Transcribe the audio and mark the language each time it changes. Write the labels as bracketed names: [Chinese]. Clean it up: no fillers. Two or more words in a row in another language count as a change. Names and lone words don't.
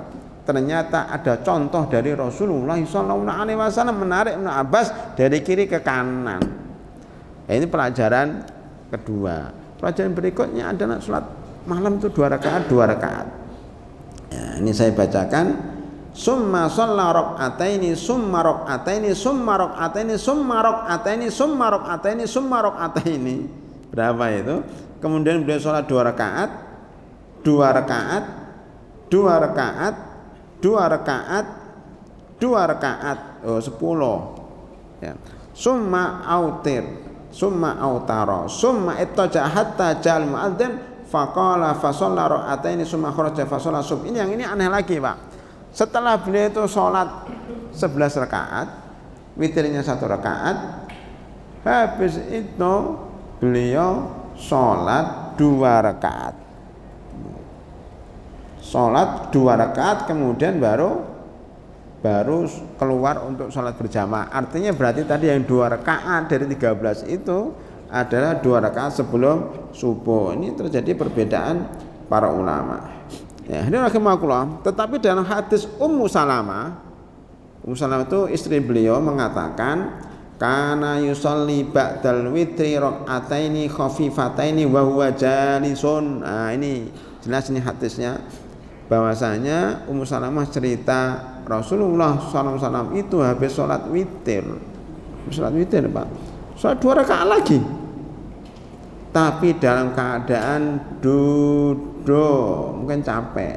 [Indonesian] Ternyata ada contoh dari Rasulullah SAW menarik Ibnu Abbas dari kiri ke kanan. Ya, ini pelajaran kedua. Pelajaran berikutnya adalah sholat malam itu 2 rakaat. Ya, ini saya bacakan. [Arabic] ثم صلى ركعتين ثم ركعتين ثم ركعتين ثم ركعتين ثم ركعتين ثم ركعتين. [Indonesian] Berapa itu? Kemudian beliau sholat 2 rakaat, 2 rakaat, 2 rakaat, 2 rakaat, 2 rakaat, 10. Ya. [Arabic] ثم أوتر، ثم أوتر، ثم اضطجع حتى جاء المؤذن فقال فصلى ركعتين ثم خرج فصلى الصبح. [Indonesian] Ini yang ini aneh lagi, Pak. Setelah beliau itu sholat 11 rakaat, witirnya 1 rakaat, habis itu beliau sholat 2 rakaat. Sholat 2 rakaat, kemudian baru keluar untuk sholat berjamaah. Artinya berarti tadi yang 2 rakaat dari 13 itu adalah 2 rakaat sebelum subuh. Ini terjadi perbedaan para ulama. Ya, ini rahimakumullah. Tetapi dalam hadis Ummu Salamah itu istri beliau mengatakan, [Arabic] كان يصلي بعد الوتر ركعتين خفيفتين وهو جالس. [Indonesian] Nah, ini jelas ini hadisnya, bahwasanya Ummu Salamah cerita Rasulullah SAW itu habis sholat witir, Pak, sholat 2 rakaat lagi, tapi dalam keadaan duduk, mungkin capek.